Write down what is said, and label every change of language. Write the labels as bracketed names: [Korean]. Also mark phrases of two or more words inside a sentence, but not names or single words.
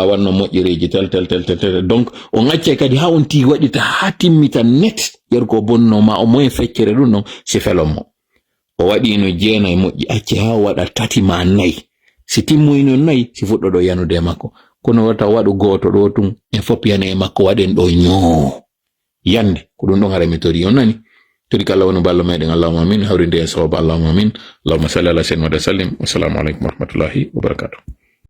[Fula] wanno moƴƴereji tel donc o ŋacce kadi ha on tigi waɗita ha timmita net yer ko bonno ma o moyen feccere ɗum non si felon mo o waɗino jeenayi moƴƴi acce ha waɗa tati ma nayi si timmoyi non nayi si fuɗɗo ɗo yanude e makko kono wata waɗu goto ɗo tun en fop yane e makko waɗen ɗo ñoo yande ko ɗum ɗon harami tori on nani tori kala wonu ballo meɗen [Arabic] اللهم آمين [Fula] hawrinde e sawaba [Arabic] اللهم آمين اللهم صل على سيدنا وسلم والسلام عليكم ورحمة الله وبركاته